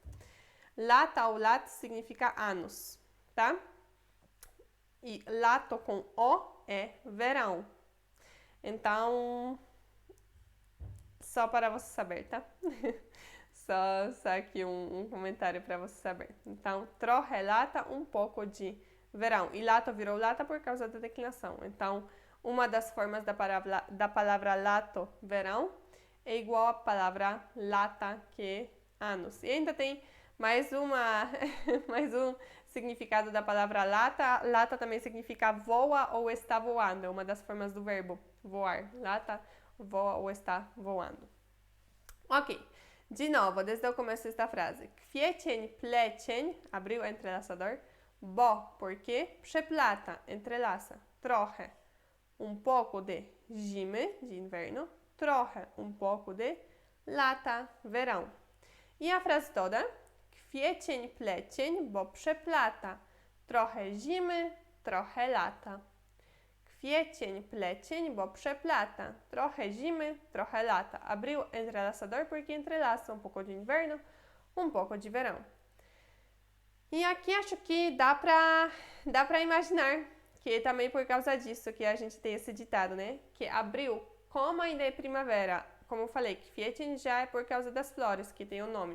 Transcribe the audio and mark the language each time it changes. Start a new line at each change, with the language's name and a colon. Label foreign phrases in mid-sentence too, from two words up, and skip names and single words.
Portuguese: Lata ou lat significa anos, tá? E lato com O é verão. Então, só para você saber, tá? só aqui um comentário para você saber. Então,
Polish: trochę lata,
Portuguese: um pouco de verão. E lato virou lata por causa da declinação. Então, uma das formas da palavra lato, verão, é igual à palavra lata, que é anos. E ainda tem mais um significado da palavra lata. Lata também significa voa ou está voando. É uma das formas do verbo voar. Lata voa ou está voando. Ok. De novo, desde o começo desta frase.
Polish: Kwiecień, plecień,
Portuguese: abriu entrelaçador. Bo, porque, przeplata, entrelaça. Trochę, um pouco de zimy, de inverno. Trochę, um pouco de lata, verão. E a frase toda?
Polish: Kwiecień, plecień, bo przeplata. Trochę zimy, trochę lata. Kwiecień, plecień, bo przeplata. Trochę zimy, trochę lata.
Portuguese: Abriu entrelaçador porque entrelaça um pouco de inverno, um pouco de verão. E aqui acho que dá pra imaginar que também por causa disso que a gente tem esse ditado, né? Que abril, como ainda é primavera, como eu falei, Kwiecień já é por causa das flores, que tem o nome.